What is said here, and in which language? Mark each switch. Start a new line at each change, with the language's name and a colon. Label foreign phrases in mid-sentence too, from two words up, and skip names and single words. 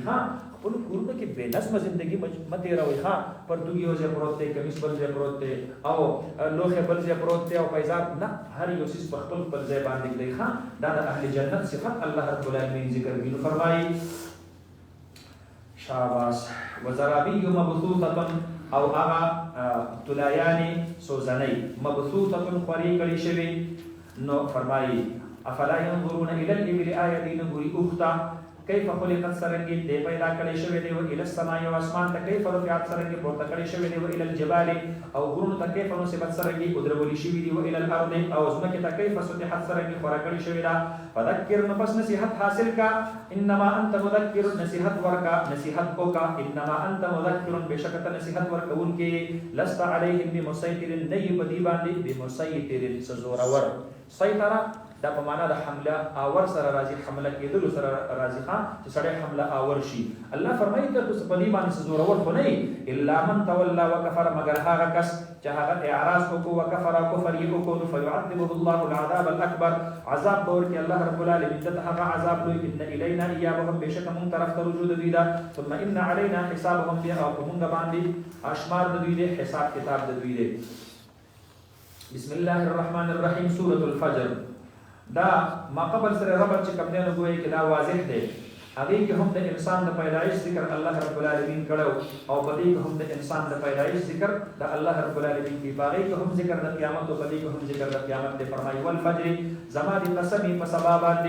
Pashto: خپلو کورونو کې بې نظمه زندګي مه تېروئ. پرتوګ یو ځای پروت دی، کمیس بل ځای پروت دی، او لوښی بل ځای پروت دی، او پیزار نه، هر یو څیز په خپل خپل ځای باندې ږدئ. دا د اهل جنت صفت الله رب العالمین ذکر کوي. نو فرمایي شاباس.
Arabic: وزرابي مبثوثة،
Pashto: او هغه طلایانې سوزنۍ مبثوثة خورې کړې شوې. نو فرمایي
Arabic: افلا ينظرون الى الابل،
Pashto: آیا دوی نه ګوري اوښ ته
Arabic: کیف خلقت،
Pashto: څرنګې دی پیدا کړی شوی دی.
Arabic: و الى السماء،
Pashto: او اسمان ته
Arabic: کیف رفعت،
Pashto: څرنګې پورته کړی شوی دی.
Arabic: و الى الجبال،
Pashto: او غرونو ته
Arabic: کیف نصبت،
Pashto: څرنګې ودرولې شوي دي.
Arabic: و الى الارض،
Pashto: او ځمکې ته
Arabic: کیف سطحت،
Pashto: څرنګې خورا کړې شوې ده. فذکر، نو پس نصیحت حاصل کا.
Arabic: انما انت مذکر،
Pashto: نصیحت ورکا، نصیحت وکا.
Arabic: انما انت مذکر،
Pashto: بشکه ته نصیحت ورکوونکې.
Arabic: لست علیهم بمسیطر،
Pashto: نه یې په دې باندې بمسیطر څه زورور. سیطره دا په معنا د حمله آور سره راځي، حمله کېدلو سره راځي، چې سړی حمله آور شي. الله فرمایي ته په دې باندې څه زورور خو نه یې.
Arabic: الا من تولى وکفر،
Pashto: مگر هغه کس چې هغه اعراض وکړو، وکفر کفر یې وکړو.
Arabic: فیعذبه الله العذاب الاکبر،
Pashto: عذاب به ورکړي الله رب العالمین ته هغه عذاب لوی.
Arabic: ان الینا ایابهم،
Pashto: بېشکه مونږ طرف ته رجوع د دوی ده.
Arabic: ثم ان علینا حسابهم،
Pashto: بیا او په مونږ باندې اشمار د دوی دی، حساب کتاب د دوی دی.
Arabic: بسم الله الرحمن الرحیم.
Pashto: سورة الفجر، دا ما قبل سره ربط چې کوم دی نو ګویا کې دا واضح دی. هغې کې هم د انسان د پیدایش ذکر الله رب العالمین کړی، او په دې کې هم د انسان د پیدایش ذکر د الله رب العالمین دی. په هغې کې هم ذکر د قیامت، او په دې کې هم ذکر د قیامت دی. فرمایي والفجر، زما د قسم په سبا باندې.